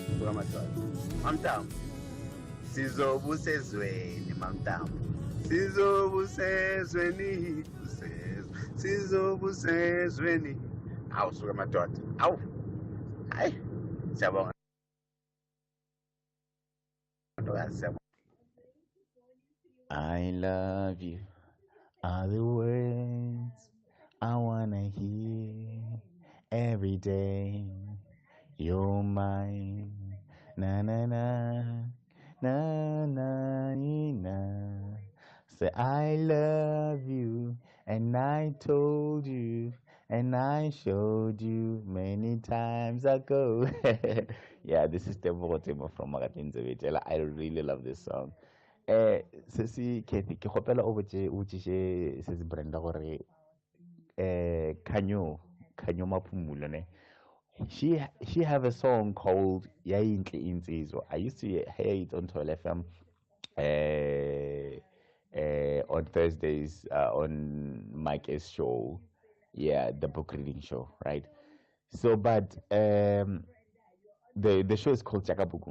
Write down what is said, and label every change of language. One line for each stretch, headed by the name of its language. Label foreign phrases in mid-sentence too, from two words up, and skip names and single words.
Zulu: awusuka madoda mamtambo sizobusezweni mamtambo sizobusezweni sizobusezweni awusuka madoda awu hayi siyabonga ntokazi siyabonga.
English: I love you are the words I wanna hear every day. You're mine, na na na, na na na. Say I love you, and I told you, and I showed you many times ago. Yeah, this is Tebo from Magatinzevitela. I really love this song.
Northern Sotho: Sisi Cathy, ke gopela o botše se se Brenda gore Khanyo Maphumulo ne.
English: She have a song called Yayintle Insizwa. I used to hear it on 12 FM on Thursdays on Mike's show. Yeah, the book reading show, right? So, but the show is called Chakabukung.